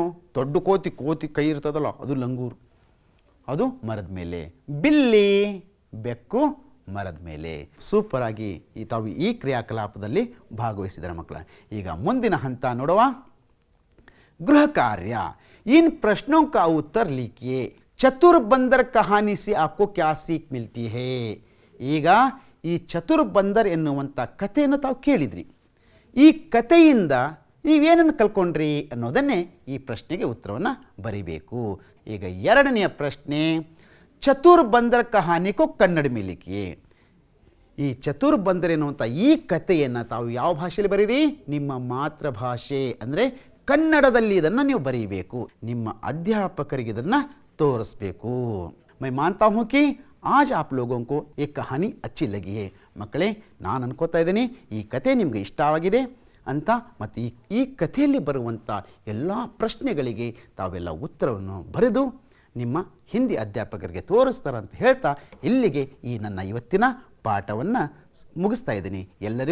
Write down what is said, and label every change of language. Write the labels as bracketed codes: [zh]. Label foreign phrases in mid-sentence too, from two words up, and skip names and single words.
[kn] ದೊಡ್ಡ ಕೋತಿ, ಕೋತಿ ಕೈ ಇರ್ತದಲ್ಲ ಅದು ಲಂಗೂರ್, ಅದು ಮರದ ಮೇಲೆ. ಬಿಲ್ಲಿ, ಬೆಕ್ಕು ಮರದ ಮೇಲೆ. ಸೂಪರ್ ಆಗಿ ತಾವು ಈ ಕ್ರಿಯಾಕಲಾಪದಲ್ಲಿ ಭಾಗವಹಿಸಿದರೆ ಮಕ್ಕಳ. ಈಗ ಮುಂದಿನ ಹಂತ ನೋಡುವ, ಗೃಹ ಕಾರ್ಯ. [hi] इन प्रश्नों का उत्तर लिखिए. चतुर बंदर कहानी से आपको क्या सीख मिलती है. [kn] ಈಗ ಈ ಚತುರ್ ಬಂದರ್ ಎನ್ನುವಂಥ ಕಥೆಯನ್ನು ತಾವು ಕೇಳಿದ್ರಿ. ಈ ಕಥೆಯಿಂದ ನೀವೇನನ್ನು ಕಲ್ಕೊಂಡ್ರಿ ಅನ್ನೋದನ್ನೇ ಈ ಪ್ರಶ್ನೆಗೆ ಉತ್ತರವನ್ನು ಬರೀಬೇಕು. ಈಗ ಎರಡನೆಯ ಪ್ರಶ್ನೆ, [hi] चतुर बंदर कहानी को कन्नड़ में लिखिए. [kn] ಈ ಚತುರ್ ಬಂದರ್ ಎನ್ನುವಂಥ ಈ ಕಥೆಯನ್ನು ತಾವು ಯಾವ ಭಾಷೆಯಲ್ಲಿ ಬರೀರಿ? ನಿಮ್ಮ ಮಾತೃಭಾಷೆ ಅಂದರೆ ಕನ್ನಡದಲ್ಲಿ ಇದನ್ನು ನೀವು ಬರೀಬೇಕು. ನಿಮ್ಮ ಅಧ್ಯಾಪಕರಿಗೆ ಇದನ್ನು ತೋರಿಸ್ಬೇಕು. [hi] मैं मानता हूँ कि आज आप लोगों को एक कहानी अच्छी लगी है. [kn] ಮಕ್ಕಳೇ, ನಾನು ಅನ್ಕೋತಾ ಇದ್ದೀನಿ ಈ ಕಥೆ ನಿಮಗೆ ಇಷ್ಟವಾಗಿದೆ ಅಂತ. ಮತ್ತು ಈ ಕಥೆಯಲ್ಲಿ ಬರುವಂಥ ಎಲ್ಲ ಪ್ರಶ್ನೆಗಳಿಗೆ ತಾವೆಲ್ಲ ಉತ್ತರವನ್ನು ಬರೆದು ನಿಮ್ಮ ಹಿಂದಿ ಅಧ್ಯಾಪಕರಿಗೆ ತೋರಿಸ್ತಾರಂತ ಹೇಳ್ತಾ ಇಲ್ಲಿಗೆ ಈ ನನ್ನ ಇವತ್ತಿನ ಪಾಠವನ್ನು ಮುಗಿಸ್ತಾ ಇದ್ದೀನಿ.